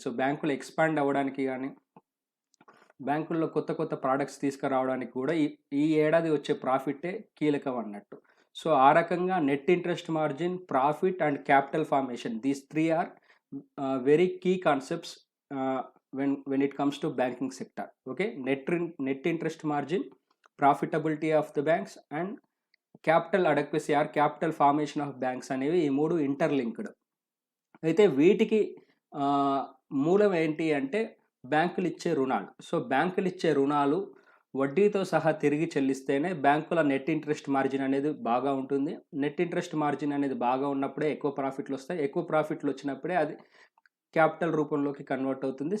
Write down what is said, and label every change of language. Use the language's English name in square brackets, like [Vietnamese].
[Telugu] So బ్యాంకులు expand అవ్వడానికి కానీ బ్యాంకుల్లో కొత్త కొత్త ప్రోడక్ట్స్ తీసుకురావడానికి కూడా ఈ ఏడాది వచ్చే ప్రాఫిటే కీలకం అన్నట్టు. సో ఆ రకంగా [English] Net interest margin, profit and capital formation, these three are very key concepts when it comes to banking sector. Okay, net interest margin, profitability of the banks and capital adequacy or capital formation of banks [Telugu] అనేవి ఈ మూడు interlinked. అయితే వీటికి మూలం ఏంటి అంటే బ్యాంకులు ఇచ్చే రుణాలు. సో బ్యాంకులు ఇచ్చే రుణాలు వడ్డీతో సహా తిరిగి చెల్లిస్తేనే బ్యాంకుల నెట్ ఇంట్రెస్ట్ మార్జిన్ అనేది బాగా ఉంటుంది. నెట్ ఇంట్రెస్ట్ మార్జిన్ అనేది బాగా ఉన్నప్పుడే ఎక్కువ ప్రాఫిట్లు వస్తాయి, ఎక్కువ ప్రాఫిట్లు వచ్చినప్పుడే అది క్యాపిటల్ రూపంలోకి కన్వర్ట్ అవుతుంది.